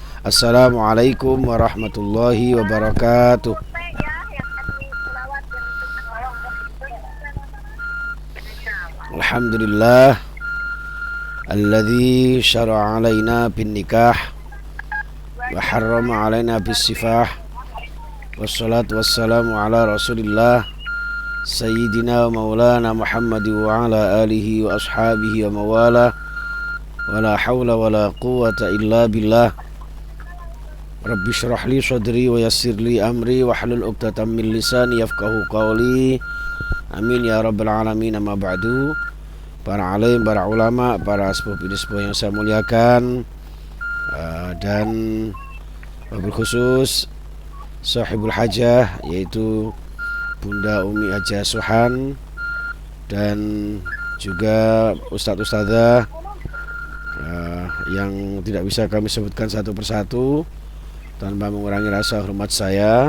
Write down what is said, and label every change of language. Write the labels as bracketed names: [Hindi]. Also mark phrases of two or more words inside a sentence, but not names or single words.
[Arabic] السلام عليكم ورحمة الله وبركاته. الحمد لله الذي شرع علينا بالنكاح وحرم علينا بالسفاح. والصلاة والسلام على رسول الله سيدنا ومولانا محمد وعلى آله وأصحابه وموالاه. ولا حول ولا قوة إلا بالله. رب اشرح لي صدري ويسر لي أمري واحلل عقدة من لساني يفقهوا قولي. آمين يا رب العالمين. أما بعد. [Indonesian] Para alim, para ulama, para sepuh-sepuh yang saya muliakan, dan [Arabic] وبالخصوص صاحب الحاجة, [Indonesian] yaitu Bunda Umi Hajah Suhan, dan juga ustadz-ustadzah yang tidak bisa kami sebutkan satu persatu tanpa mengurangi rasa hormat saya.